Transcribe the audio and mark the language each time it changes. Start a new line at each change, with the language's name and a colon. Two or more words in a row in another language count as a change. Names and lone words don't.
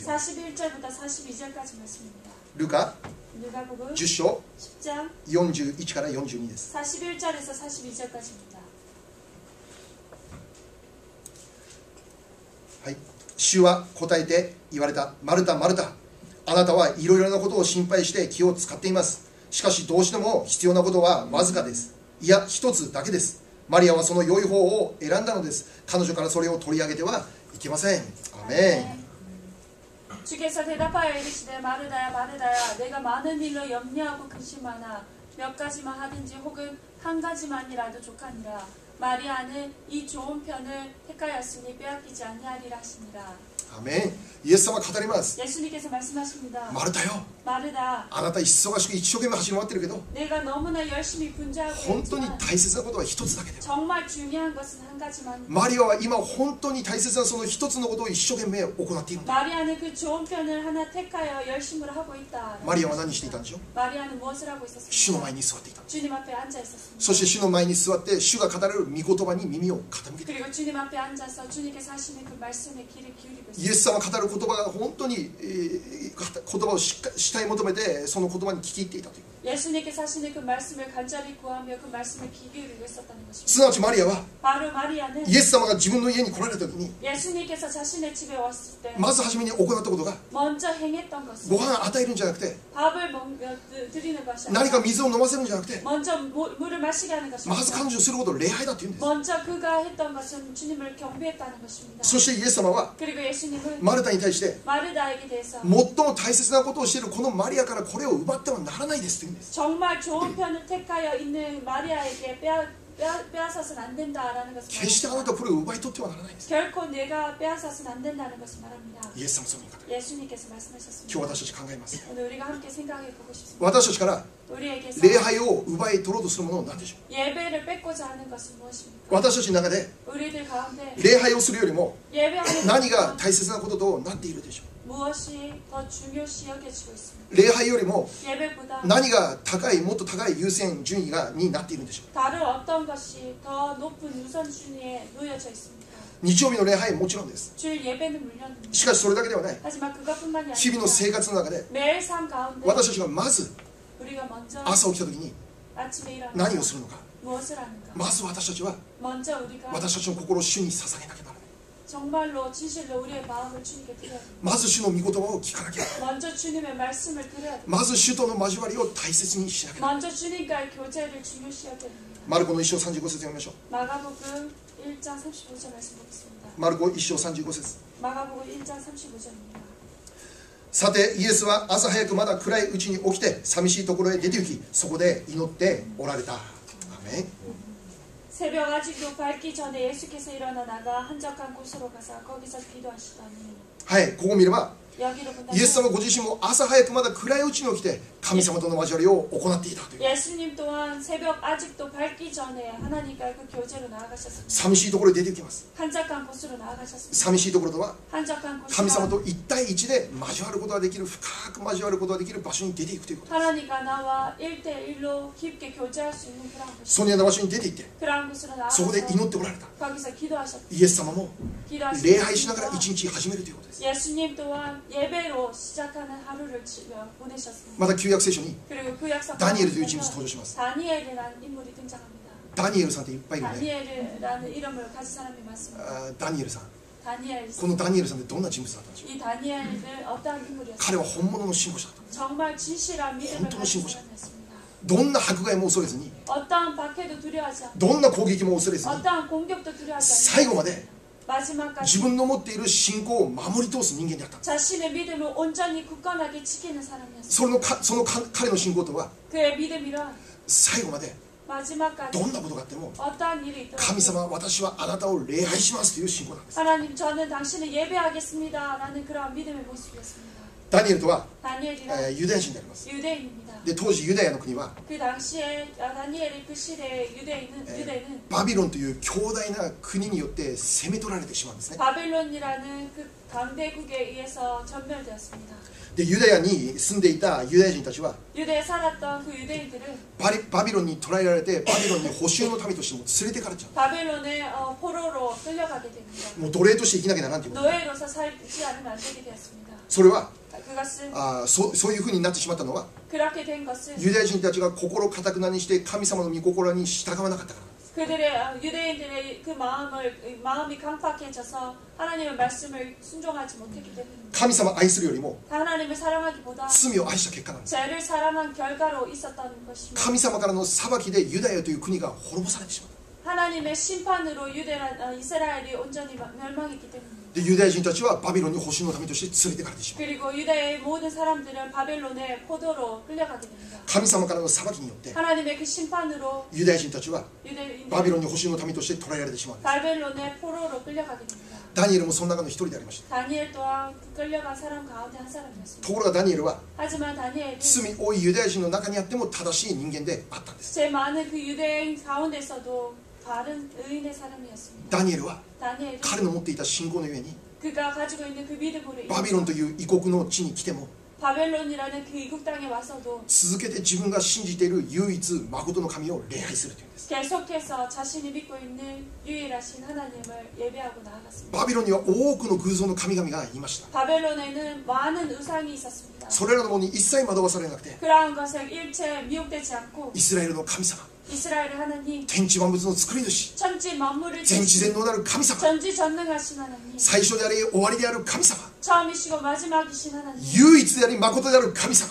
Korean: 41절부터 42절까지 말씀입니다.
Japanese: ルカ
Korean: 누가복음
Japanese: 10章
Korean: 10장
Japanese: 41から42です。
Korean: 41절에서 42절까지입니다.
Japanese: はい、主は答えて言われた。マルタ、マルタ、あなたはいろいろなことを心配して気を使っています。しかしどうしても必要なことはわずかです。いや、一つだけです。マリアはその良い方を選んだのです。彼女からそれを取り上げてはいけません。アメン。
Korean: 주께서 대답하여 이르시되 마르다야 마르다야 내가 많은 일로 염려하고 근심하나 몇 가지만 하든지 혹은 한 가지만이라도 족하니라. 마리아는 이 좋은 편을 택하였으니 빼앗기지 아니하리라 하시니라.
Japanese: アメン。イエス様は語ります。
Korean: 예수님께서 말씀하십니다.
Japanese: マルタよ、
Korean: 마르다
Japanese: あなた忙しく一生懸命走り回ってるけど
Korean: 내가 너무나 열심히 분주하고
Japanese: 本当に
Korean: 있지만
Japanese: 大切なことは一つだけだよ。
Korean: 정말 중요한 것은 한 가지만.
Japanese: マリアは今本当に大切なその一つのことを一生懸命行っているんだ。
Korean: 마리아는 그 좋은 편을 하나 택하여 열심으로 하고 있다.
Japanese: マリアは何していたんでしょう。
Korean: 마리아는 무엇을 하고
Japanese: 主の
Korean: 있었습니까?
Japanese: 前に座っていた。
Korean: 주님 앞에 앉아 있었습니다.
Japanese: そして主の前に座って主が語られる御言葉に耳を傾けている。
Korean: 그리고 주님 앞에 앉아서 주님께서 하시는 그 말씀에 귀를 기울이고
Japanese: イエ
Korean: 있습니다.
Japanese: ス様が語る言葉が本当に、言葉を主体求めてその言葉に聞き入っていたという。
Korean: 예수님께서 하시는 그 말씀을 간절히 구하며 그 말씀에 귀 기울이고 있었다는
Japanese: す
Korean: 것입니다.
Japanese: なわちマリアは
Korean: 바로 마리아는
Japanese: イエス様が自分の家に来られた時に
Korean: 예수님께서 자신의 집에 왔을 때
Japanese: まず初めに行ったことが
Korean: 먼저 행했던 것은
Japanese: ご飯与えるんじゃなくて
Korean: 밥을 드리는 것이
Japanese: 何か
Korean: 아니라
Japanese: 水を飲ませるんじゃなくて
Korean: 먼저 물을 마시게 하는
Japanese: まず
Korean: 것입니다.
Japanese: 彼女することを礼拝だって言うんです。
Korean: 먼저 그가 했던 것은 주님을 경배했다는 것입니다.
Japanese: そしてイエス様は
Korean: 그리고 예수님은
Japanese: マルタに対して
Korean: 마르다에게 대해서
Japanese: 最も大切なことをしているこのマリアからこれを奪ってはならないですと言うんです。
Korean: 정말 좋은 편을 택하여 있는 마리아에게 빼앗아서는 안 된다라는 것을
Japanese: 決してあなた
Korean: 말합니다.
Japanese: はこれを奪い取ってはならないんです。
Korean: 결코 내가 빼앗아서는 안 된다는 것을 말합니다.
Japanese: イエス様はそういう方。
Korean: 예수님께서
Japanese: 今
Korean: 말씀하셨습니다.
Japanese: 日私たち考えます。
Korean: 오늘 우리가 함께 생각해 보고 싶습니다.
Japanese: 私たちから
Korean: 우리에게서
Japanese: 礼拝を奪い取ろうとするものは何でしょう。
Korean: 예배를 뺏고자 하는 것은 무엇입니까?
Japanese: 私たちの中で
Korean: 우리들 가운데
Japanese: 礼拝をするよりも
Korean: 예배하는
Japanese: 何が
Korean: 것은
Japanese: 大切なこととなっているでしょ
Korean: 무엇이 더 중요시 여겨지고 있습니까?
Japanese: う。礼拝よりも
Korean: 예배보다
Japanese: 何が高いもっと高い優先順位になっているんでしょう。
Korean: 다른 어떤 것이 더 높은 우선순위에 놓여져 있습니까?
Japanese: 日曜日の礼拝もちろんです。
Korean: 주일 예배는 물론입니다.
Japanese: しかしそれだけではない。
Korean: 하지만 그것뿐만이
Japanese: 日々の
Korean: 아니라
Japanese: 生活の中で
Korean: 매일 삶 가운데
Japanese: 私たちがまず
Korean: 우리가 먼저
Japanese: 朝起きた時に
Korean: 아침에 일어나서
Japanese: 何をするのか。
Korean: 무엇을 하는가.
Japanese: まず私たちは
Korean: 먼저 우리가
Japanese: 私たちの心を主に捧げなきゃならない。
Korean: 정말로 진실로 우리의 마음을 주님께 드려야 됩니다.
Japanese: まず主の御言葉を聞かなきゃ。
Korean: 먼저 주님의 말씀을 드려야 됩니다.
Japanese: まず主との交わりを大切にしなきゃ。
Korean: 먼저 주님과의 교제를 중요시해야 됩니다.
Japanese: マルコの1章35節読みましょう。
Korean: 마가복음 1장 35절 말씀 보겠습니다.
Japanese: マルコ1章35節。
Korean: 마가복음 1장 35절입니다.
Japanese: さてイエスは朝早くまだ暗いうちに起きて寂しいところへ出て行きそこで祈っておられた。アーメン。
Korean: 새벽 아직도 밝기 전에 예수께서 일어나 나가 한적한 곳으로 가서 거기서 기도하시더니
Japanese: はい、ここを見れば
Korean: 여기로 본다면
Japanese: イエス様ご自身も朝早くまだ暗いうちに起きて神様との交わりを行っていたという。
Korean: 예수님 또한 새벽 아직도 밝기 전에 하나님과의 그 교제로 나아가셨습니다.
Japanese: 寂しいところへ出て行きます。
Korean: 한적한 곳으로 나아가셨습니다.
Japanese: 寂しいところとは
Korean: 한적한
Japanese: 神様
Korean: 곳이란
Japanese: と一対一で交わることができる、深く交わることができる場所に出ていくということです。
Korean: 하나님과 나와 1대1로 깊게 교제할 수 있는 그런 곳.
Japanese: そのような場所に出て行って
Korean: 그런 곳으로
Japanese: そこで
Korean: 나아가서
Japanese: 祈っておられた。
Korean: 거기서 기도하셨다.
Japanese: イエス様も
Korean: 기도하시고
Japanese: 礼拝しながら一日始めるということです。
Korean: 예수님 또한 예배로 시작하는 하루를 보내셨습니다.
Japanese: また旧約聖書に
Korean: 그리고 그 약속
Japanese: ダニエルという人物登場します。
Korean: 다니엘이라는 인물이 등장합니다.
Japanese: ダニエルさんっていっぱいいるね。
Korean: 다니엘이라는 이름을 가진 사람이 많습니다.
Japanese: あダニエルさん。
Korean: 다니엘.
Japanese: このダニエルさんってどんな人物だったんでしょう。
Korean: 이 다니엘은 어떠한 인물이었습니까?
Japanese: 彼は本物の信仰者だった。
Korean: 정말 진실한 믿음을
Japanese: 본当の
Korean: 가진
Japanese: 信仰者。
Korean: 사람이었습니다.
Japanese: どんな迫害も恐れずに、
Korean: 어떠한 박해도 두려워하지 않고
Japanese: どんな攻撃も恐れずに、
Korean: 어떠한 공격도 두려워하지
Japanese: 最後まで
Korean: 마지막까지
Japanese: 自分の持っている信仰を守り通す人間であった。
Korean: 자신의 믿음을 온전히 굳건하게 지키는 사람이었습니다.
Japanese: その彼の信仰とは
Korean: 그의 믿음이란
Japanese: 最後まで
Korean: 마지막까지
Japanese: どんなことがあっても
Korean: 어떠한 일이 있더라도
Japanese: 神様私はあなたを礼拝しますという信仰なんです。
Korean: 하나님 저는 당신을 예배하겠습니다 라는 그러한 믿음의 모습이었습니다.
Japanese: ダニエルとは、
Korean: 다니엘이란
Japanese: ユダヤ人であります。
Korean: 유대인입니다.
Japanese: で当時ユダヤの国は
Korean: 그 당시에 다니엘의 그 시대의 유대인은
Japanese: バビロンという強大な国によって攻め取られてしまうんですね。
Korean: 바벨론이라는 그 강대국에 의해서 전멸되었습니다.
Japanese: でユダヤに住んでいたユダヤ人たちは
Korean: 유대에 살았던 그 유대인들은
Japanese: バビロンに捕らえられてバビロンに捕囚の民としても連れてかれちゃ
Korean: 바벨론의 포로로 끌려가게 됩니다.
Japanese: う。もう奴隷として生きなきゃならんということ。
Korean: 노예로서 살지 않으면 안 되게 되었습니다.
Japanese: それは
Korean: 그것은
Japanese: そういうふうになってしまったのは
Korean: 그렇게 된 것은
Japanese: ユダヤ人たちが心を堅くなにして神様の御心に従わなかったから。
Korean: 그들의 유대인들의 그 마음이 강팍해져서 하나님의 말씀을 순종하지 못했기 때문입니다.
Japanese: 神様を愛するよりも
Korean: 하나님을 사랑하기보다
Japanese: 罪を愛した結果なんです。
Korean: 죄를 사랑한 결과로 있었던 것입니다.
Japanese: 神様からの裁きでユダヤという国が滅ぼされてしまった。
Korean: 하나님의 심판으로 이스라엘이 온전히 멸망했기 때문입니다.
Japanese: でユダヤ人たちはバビロンに捕囚の民として連れてかれてしまう。
Korean: 그리고 유다의 모든 사람들은 바벨론의 포도로 끌려가게 됩니다.
Japanese: 神様からの裁きによって
Korean: 하나님의 그 심판으로
Japanese: ユダヤ人たちは
Korean: 유대인은
Japanese: バビロンに捕囚の民として捕らえられてしまうんです。
Korean: 바벨론의 포로로 끌려가게 됩니다.
Japanese: ダニエルもその中の一人でありました。
Korean: 다니엘 또한 그 끌려간 사람 가운데 한 사람이었습니다.
Japanese: ところがダニエルは
Korean: 하지만 다니엘은
Japanese: 罪多いユダヤ人の中にあっても正しい人間であったんです。
Korean: 제 많은 그 유대인 가운데서도 바른 의인의 사람이었습니다.
Japanese: ダニエルは
Korean: 다니엘은
Japanese: 彼の持っていた信仰のゆえに
Korean: 그가 가지고 있는 그 믿음으로
Japanese: バビロンという異国の地に来ても
Korean: 바벨론이라는 그 이국 땅에 와서도
Japanese: 続けて自分が信じている唯一誠の神を礼拝するというんです。
Korean: 계속해서 자신이 믿고 있는 유일하신 하나님을 예배하고 나아갔습니다.
Japanese: バビロンには多くの偶像の神々がいました。
Korean: 바벨론에는 많은 우상이 있었습니다.
Japanese: それらのものに一切惑わされなくて
Korean: 그러한 것을 일체 미혹되지 않고
Japanese: イスラエルの神様
Korean: 이스라엘의 하나님,
Japanese: 天地万物の作り主
Korean: 천지 만물을
Japanese: 全知全
Korean: 지으신
Japanese: 能なる神様
Korean: 전지전능하신 하나님,
Japanese: 最初であり終わりである神様
Korean: 처음이시고 마지막이신 하나님,
Japanese: 唯一であり誠である神様